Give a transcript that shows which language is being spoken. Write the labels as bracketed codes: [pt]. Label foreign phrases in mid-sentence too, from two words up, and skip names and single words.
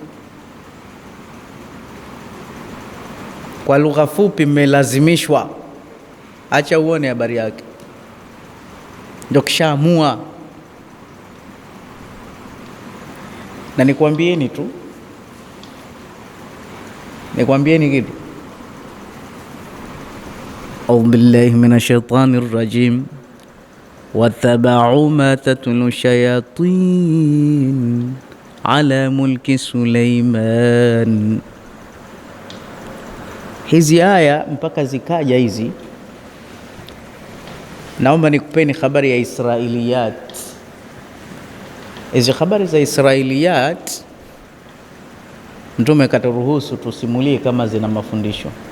[sw] Kwa lugha fupi, mmelazimishwa. Acha uone habari yake, ndio kishaamua. Na nikwambieni kitu, [ar] أعوذ بالله من الشيطان الرجيم واتبعوا ما تتلو الشياطين على ملك سليمان. [sw] Hizi aya mpaka zikaja hizi, naomba nikupeni habari ya Israiliyat. Hizi habari za Israiliyat Mtume katuruhusu tusimulie kama zina mafundisho.